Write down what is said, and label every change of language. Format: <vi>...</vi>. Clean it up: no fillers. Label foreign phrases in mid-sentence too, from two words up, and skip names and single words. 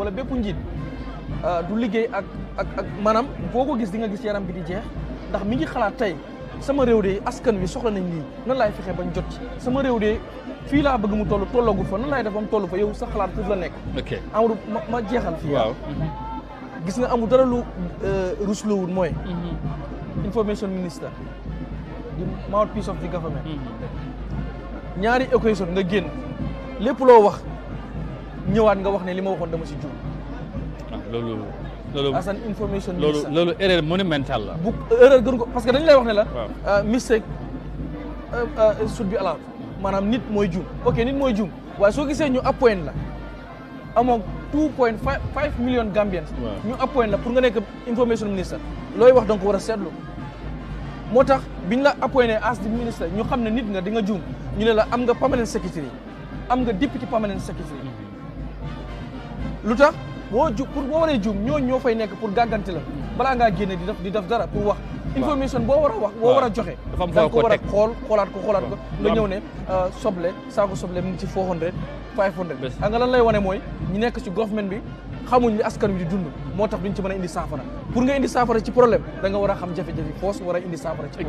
<wo>wala bépp njiit du liggéey ak maanaam boo ko gis di nga gis yaram bi di jeex ndax mi ngi xalaat tey sama réew de askan wi soxla nañ lii nan laay fexe bañ jot ci sama réew de fii laa bëgg mu tollagul fa nan laay def ba mu toll fa yow sa xalaat foofu la nekk Amadou ma jeexal fii waaw gis nga amul dara lu ruslowul mooy</wo> <en>information minister the mouthpiece of the government</en> <wo>ñaari occasion nga génn lépp loo wax ñëwaat nga wax ne li ma waxoon dama si juum loolu</wo> <en>as an information minister</en> <wo>loolu</wo> <fr>erreur monumentale</fr> <wo>la bu erreur gën ko parce que dañu lay wax ne la</wo> <en>mistake should be allowed</en> <wo>maanaam nit mooy juum nit mooy juum waaye soo gisee ñu appoint la amoon</wo> <en>2.5 million Gambians</en> <wo>ñu appoint la pour nga nekk</wo> <en>information minister</en> <wo>looy wax donc war a seetlu moo tax biñ la appointé</wo> <en>as the minister</en> <wo>ñu xam ne nit nga di nga juum ñu ne la am nga</wo> <en>permanent secretary</en> <wo>am nga</wo> <en>deputy permanent secretary</en> <wo>lu tax pour boo waree juum ñoo fay nekk pour gàggante la balaa ngaa génne di def dara pour wax information boo war a wax boo war a joxe da ko war a xoolaat ko nga ñëw ne saako soble mu ngi ci 400 500 nga lan lay wane mooy ñu nekk ci government bi xamuñ li askan wi di dund moo tax duñ ci mën a indi saafara pour nga indi saafara ci problème da nga war a xam jafe-jafe foos war a indi saafara ci</wo>